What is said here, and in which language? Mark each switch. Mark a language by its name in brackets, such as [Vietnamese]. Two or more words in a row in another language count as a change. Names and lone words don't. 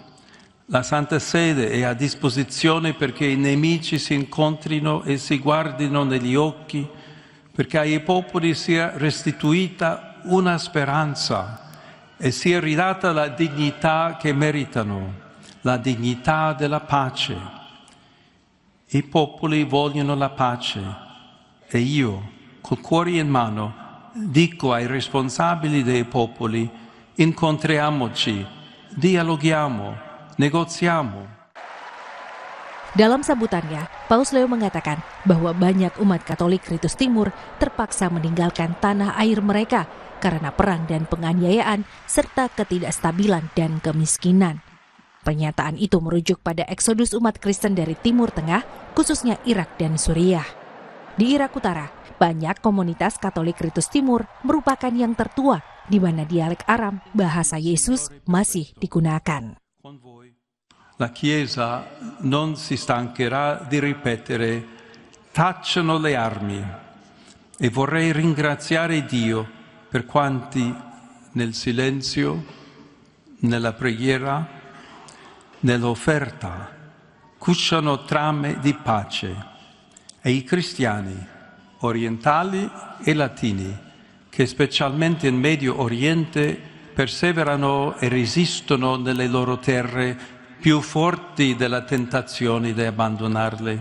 [Italian] La Santa Sede è a disposizione perché i nemici si incontrino e si guardino negli occhi, perché ai popoli sia restituita una speranza e sia ridata la dignità che meritano, la dignità della pace. I popoli vogliono la pace e io, col cuore in mano, dico ai responsabili dei popoli: incontriamoci, dialoghiamo, negosiamo. [Indonesian] Dalam sambutannya, Paus Leo mengatakan bahwa banyak umat Katolik Ritus Timur terpaksa meninggalkan tanah air mereka karena perang dan penganiayaan serta ketidakstabilan dan kemiskinan. Pernyataan itu merujuk pada eksodus umat Kristen dari Timur Tengah, khususnya Irak dan Suriah. Di Irak Utara, banyak komunitas Katolik Ritus Timur merupakan yang tertua, di mana dialek Aram, bahasa Yesus, masih digunakan. [Italian] La Chiesa non si stancherà di ripetere: tacciano le armi. E vorrei ringraziare Dio per quanti nel silenzio, nella preghiera, nell'offerta cuciano trame di pace, e i cristiani orientali e latini che specialmente in Medio Oriente perseverano e resistono nelle loro terre più forti della tentazione di abbandonarle.